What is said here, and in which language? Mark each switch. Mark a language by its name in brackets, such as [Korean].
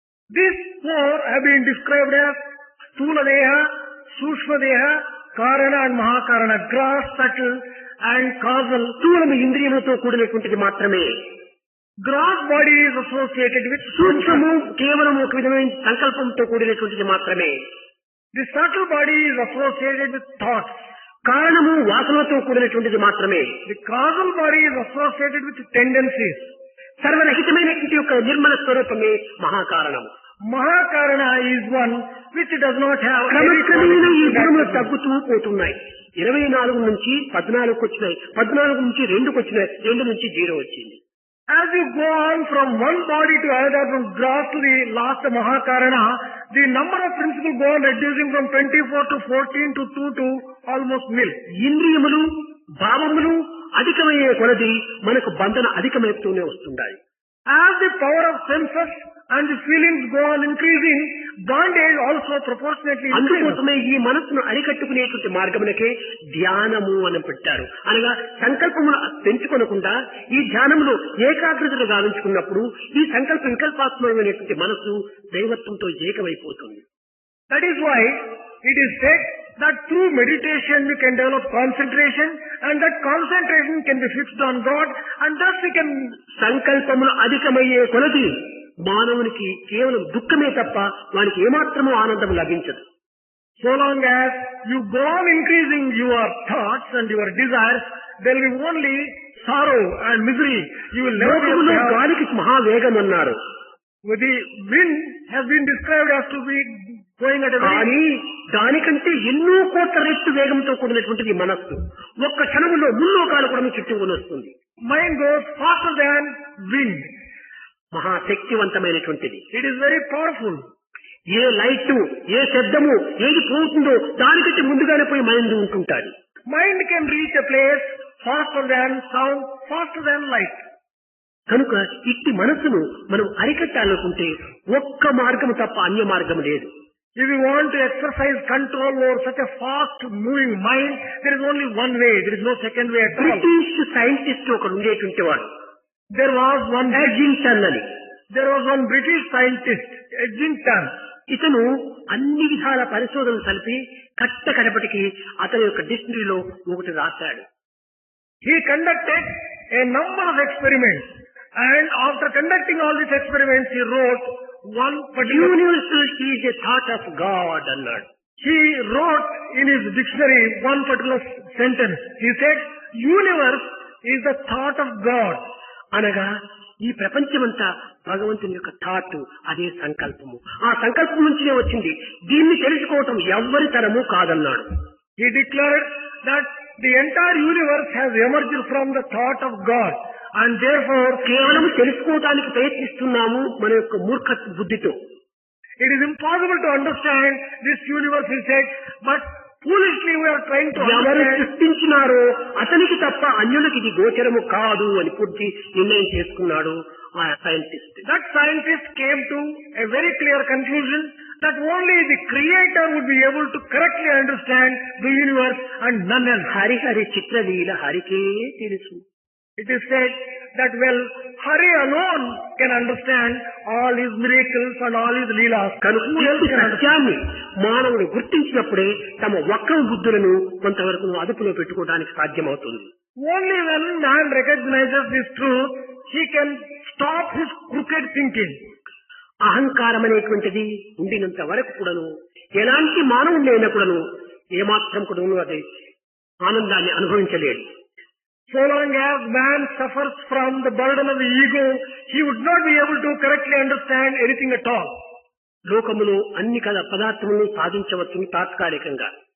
[English] These 4 have been described as Sthula Deha, Sukshma Deha, Karana and Mahakarana, gross, subtle and causal. [Telugu] స్థూలము ఇంద్రియములతో కూడినటువంటిది మాత్రమే. [English] Gross body is associated with [Telugu] సూక్ష్మము కేవలం ఒక విధమైన సంకల్పంతో కూడినటువంటిది మాత్రమే. [English] The subtle body is associated with thoughts. [Telugu] కారణము వాసనతో కూడినటువంటిది మాత్రమే. [English] The causal body is associated with tendencies. [Telugu] సర్వరహితమైనటువంటి యొక్క నిర్మల స్వరూపమే మహాకారణము. [English] Mahakarana is one which does not have [Telugu] క్రమక్రమేణ ఈ గుణములు [English] any [Telugu] తగ్గుతూ పోతున్నాయి. 24 నుంచి 14కు వచ్చినాయి, 14 నుంచి 2కు వచ్చినాయి, 2 నుంచి 0 వచ్చింది. [English] As you go on from one body to another, from gross to the last Mahakarana, the number of principles go on reducing from 24 to 14 to 2 to almost nil. [Telugu] ఇంద్రియములు, భావములు అధికమయ్యే కొలది మనకు బంధన అధికమవుతూనే వస్తుంటాయి. [English] As the power of senses and the feelings go on increasing, bondage also proportionately increases. [Telugu] అందుకోసమే ఈ మనస్సును అరికట్టుకునేటువంటి మార్గమునకే ధ్యానము అని పెట్టారు. అనగా సంకల్పమును పెంచుకొనకుండా ఈ ధ్యానములో ఏకాగ్రతను గావించుకున్నప్పుడు ఈ సంకల్ప వికల్పాత్మకమైనటువంటి మనస్సు దైవత్వంతో ఏకమైపోతుంది. [English] That is why it is said that through meditation we can develop concentration, and that concentration can be fixed on God, and thus we can. [Telugu] సంకల్పములు అధికమయ్యే కొలది మానవునికి కేవలం దుఃఖమే తప్ప వానికి ఏమాత్రమూ ఆనందం లభించదు. [English] So long as you go on increasing your thoughts and your desires, there will be only sorrow and misery. You will never be able to have. [Telugu] గాలికి మహావేగం అన్నారు. [English] The wind has been described as to be going at a [Telugu] కానీ దానికంటే ఎన్నో కోట్ల రెట్లు వేగంతో కూడినటువంటిది మనస్సు. ఒక్క క్షణంలో ముల్లోకాలు కూడా చుట్టుకొని వస్తుంది. [English] mind goes faster than wind. [Telugu] మహాశక్తివంతమైనటువంటిది. [English] It is very powerful. [Telugu] ఏ light, ఏ శబ్దము ఏది పోతుందో దానికంటే ముందుగానే పోయి mind ఉంటుంటాడు. [English] Mind can reach a place faster than sound, faster than light. [Telugu] కనుక ఇట్టి మనస్సును మనం అరికట్టాలనుకుంటే ఒక్క మార్గము తప్ప అన్య మార్గం లేదు. [English] If you want to exercise control over such a fast moving mind, there is only one way. There is no second way at all. [Telugu] British scientist ఒకడు ఉండేటువంటి వాడు [English] There was one [Telugu] ఎడ్జింగ్టన్ అని. [English] British scientist, Eddington. [Telugu] ఇతను అన్ని విధాల పరిశోధనలు కలిపి కడపటికి అతని యొక్క డిక్షనరీలో ఒకటి రాశాడు. [English] He conducted a number of experiments, and after conducting all these experiments, he wrote one particular. Universal is a thought of God అన్నాడు. He wrote in his dictionary one particular sentence. He said, "Universe is the thought of God." [Telugu] అనగా ఈ ప్రపంచమంతా భగవంతుని యొక్క thought, అదే సంకల్పము. ఆ సంకల్పం నుంచినే వచ్చింది. దీన్ని తెలుసుకోవటం ఎవ్వరి తరము కాదన్నాడు. [English] He declared that the entire universe has emerged from the thought of God, and therefore [Telugu] కేవలం తెలుసుకోవడానికి ప్రయత్నిస్తున్నాము మన యొక్క మూర్ఖ బుద్ధితో. [English] it is impossible to understand this universe, he said, but foolishly we are trying to [Telugu] ఎవరు [English] understand. [Telugu] సృష్టించినారో అతనికి తప్ప అన్యులకి ఇది గోచరము కాదు అని పూర్తి నిర్ణయం చేసుకున్నాడు ఆ scientist. [English] That scientist came to a very clear conclusion that only the creator would be able to correctly understand the universe and none else. [Telugu] హరిహరి చిత్రలీల హరికే తెలుసు. [English] It is said that, well, Hari alone can understand all his miracles and all his leelas. [Telugu] కనుక ఈ సత్యాన్ని మానవుడు గుర్తించినప్పుడే తమ వక్ర బుద్ధులను కొంతవరకు అదుపులో పెట్టుకోవడానికి సాధ్యమవుతుంది. [English] Only when man recognizes this truth, he can stop his crooked thinking. [Telugu] అహంకారం అనేటువంటిది ఉండినంత వరకు కూడాను ఎలాంటి మానవుడు అయినా కూడాను ఏమాత్రం కూడాను అది ఆనందాన్ని అనుభవించలేడు. [English] So long as man suffers from the burden of the ego, he would not be able to correctly understand anything at all. [Telugu] లోకములో అన్ని పదార్థములను సాధించవచ్చు తాత్కాలికంగా.